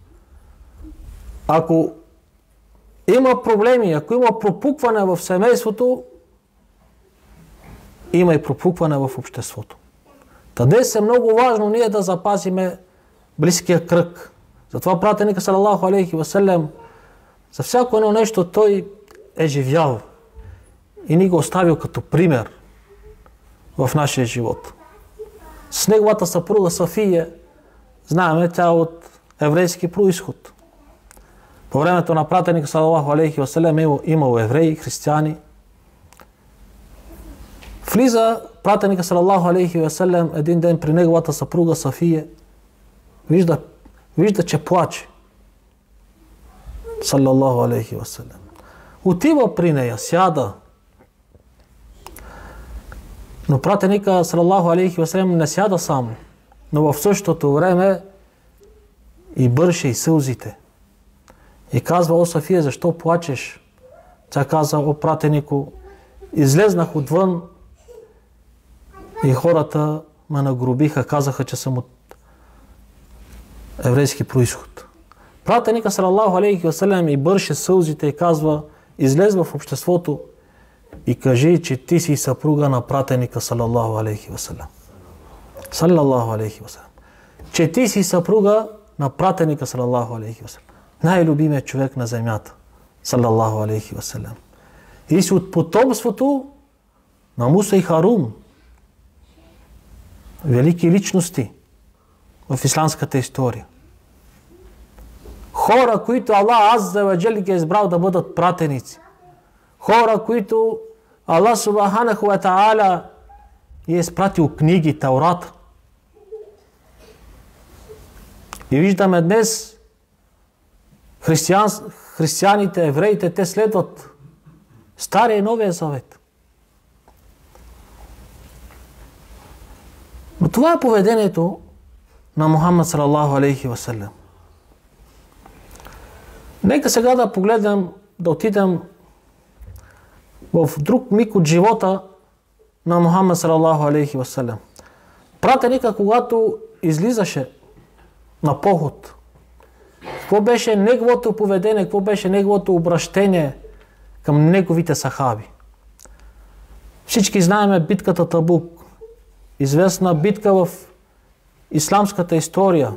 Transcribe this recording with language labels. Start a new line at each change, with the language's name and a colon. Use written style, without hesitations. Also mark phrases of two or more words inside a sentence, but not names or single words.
Bulgarian: Ако има проблеми, ако има пропукване в семейството, има и пропукване в обществото. Та днес е много важно ние да запазиме близкия кръг. Затова пратеника
Arabic: صلى الله عليه وسلم
Bulgarian: за всяко едно нещо той е живял и ни го оставил като пример в нашия живот. С неговата съпруга Сафия, знаем, тя е от еврейски произход. По времето на пратеника
Arabic: صلى الله عليه وسلم
Bulgarian: имало евреи, християни. Влиза пратеника
Arabic: صلى الله عليه وسلم
Bulgarian: един ден при неговата съпруга Сафия. Вижда, че плаче.
Arabic: صلى الله عليه وسلم.
Bulgarian: Отива при нея, сяда. Но пратеника
Arabic: صلى الله عليه وسلم
Bulgarian: не сяда сам, но в същото време и бърше и сълзите. И казва: о, Сафия, защо плачеш? Тя каза: о, пратенико, излезнах отвън и хората ме нагробиха, казаха, че съм от еврейски произход. Пратеника
Arabic: صلى الله عليه وسلم
Bulgarian: и бърше сълзите и казва: излез в обществото и кажи, че ти си съпруга на пратеника
Arabic: صلى الله عليه وسلم. صلى الله عليه وسلم.
Bulgarian: Че ти си съпруга на пратеника
Arabic: صلى الله عليه وسلم.
Bulgarian: Най-любимият човек на земята.
Arabic: صلى الله عليه وسلم.
Bulgarian: И си от потомството на Муса и Харун. Велики личности в исламската история. Хора, които Аллах
Arabic: عز وجل
Bulgarian: ги е избрал да бъдат пратеници. Хора, които Аллах
Arabic: سبحانه وتعالى
Bulgarian: е изпратил книги, Таурата. И виждаме днес християните, евреите, те следват Стария и Новия Завет. Но това е поведението на Мухаммад
Arabic: صلى الله عليه وسلم.
Bulgarian: Нека сега да погледнем, да отидем в друг миг от живота на Мухаммад
Arabic: صلى الله عليه وسلم.
Bulgarian: Пратеника, когато излизаше на поход, какво беше неговото поведение, какво беше неговото обращение към неговите сахаби? Всички знаем битката Табук, известна битка в исламската история.